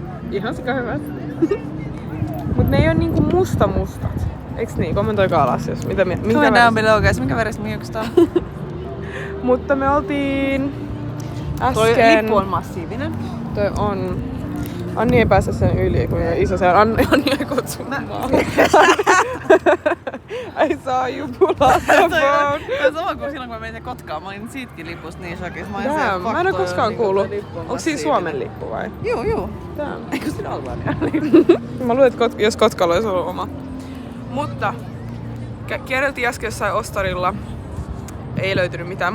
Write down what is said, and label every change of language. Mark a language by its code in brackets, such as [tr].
[fi] Ihan sika hyvät. Mut ne ei oo niinku mustat. Eiks niin? Kommentoikaa alas, jos minkä [en] Comment down below, guys. [fi] Minkä väristä mun hiukset on? Mutta me oltiin äsken... Toi lippu on massiivinen. Toi on. Anni ei pääse sen yli, kun on iso se on. Anni ei kutsu mua. [en] I saw you pull out the phone. [fi] Toi on sama kuin silloin, kun mä menin Kotkaan. Mä olin siitäkin lipusta niin shokissa. Mä en oo koskaan kuullut. Onko siinä Suomen lippu vai? Joo. [en] Damn. [fi] Eikö siinä Albania lippu? Mä luulen, että jos Kotkalla olisi ollut oma. Mutta kierreltiin äsken jossain ostarilla. Ei löytynyt mitään.